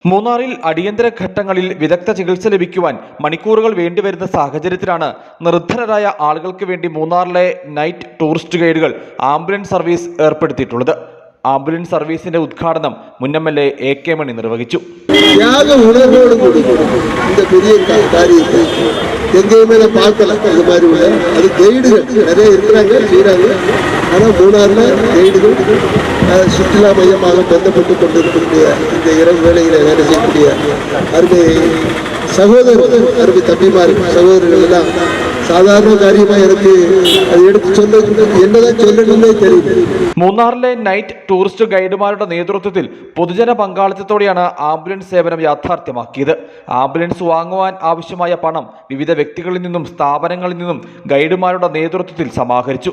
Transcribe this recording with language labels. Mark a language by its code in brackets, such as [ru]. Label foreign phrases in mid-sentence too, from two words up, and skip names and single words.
[ml] മൂന്നാറിൽ അടിയന്തര ഘട്ടങ്ങളിൽ വിദഗ്ധ ചികിത്സ ലഭിക്കുവാൻ മണിക്കൂറുകൾ വേണ്ടിവരുന്ന സാഹചര്യത്തിലാണ് നിർധനരായ ആളുകൾക്ക് വേണ്ടി മൂന്നാറിലെ [en] night tourist guides ambulance service [ml] ഏർപ്പെടുത്തിയിട്ടുള്ളത്. ആംബുലൻസ് സർവീസിന്റെ ഉദ്ഘാടനം മുൻ MLA AK മണി നിർവഹിച്ചു. [ta] எங்கேயுமே பார்க்கல இது மாதிரி உள்ள அது கைடுகள் நிறைய இருக்கிறாங்க செய்கிறாங்க. ஆனால் மூணாறில் கைடுகள் சுற்றுலா மையமாக பந்தப்பட்டு கொண்டிருக்கக்கூடிய இந்த இரவு வேளையில் வேலை செய்யக்கூடிய அருமை சகோதரர்கள், அருமை தம்பிமார், சகோதரர்கள் எல்லாம் [ml] സാധാരണ കാര്യമായി എനിക്ക് അത് എടുത്ത് എന്നതാ ചൊല്ലണമെന്നേ [ta] தெரியும். [ml] മൂന്നാറിലെ നൈറ്റ് ടൂറിസ്റ്റ് ഗൈഡുമാരുടെ നേതൃത്വത്തിൽ പൊതുജന പങ്കാളിത്തത്തോടെയാണ് ആംബുലൻസ് സേവനം യാഥാർത്ഥ്യമാക്കിയത്. ആംബുലൻസ് വാങ്ങുവാൻ ആവശ്യമായ പണം വിവിധ വ്യക്തികളിൽ നിന്നും സ്ഥാപനങ്ങളിൽ നിന്നും ഗൈഡുമാരുടെ നേതൃത്വത്തിൽ സമാഹരിച്ചു.